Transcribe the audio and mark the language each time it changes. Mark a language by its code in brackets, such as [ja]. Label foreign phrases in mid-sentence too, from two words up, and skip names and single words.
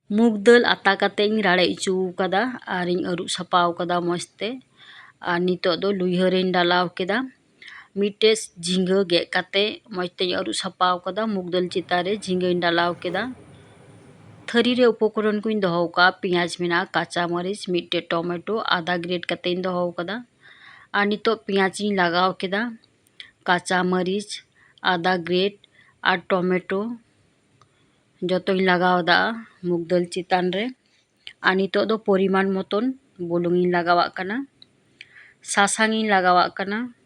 [sat] मूग दाल आता काते राड़े इचू कदा और अरुब सपाव कदा मजते और नितो दो लुइहा रेन डालाव केदा मिटे झिंगा गे काते मजते अरुब सपाव कदा मूग दाल चिता रे झिंगा डालाव केदा थरी रे उपकरण को दोहो का पियाज मेना काचा मरीच मिटे टमेटो आधा ग्रेड काते दोहो कदा और नितो पियाज लगाव केदा काचा मरीच आधा ग्रेड और टमेटो जो लगाव दा मूग दाल चितान रे और नितो दो परिमाण मतन बुलुंग लगावा कना सासांग लगावा कना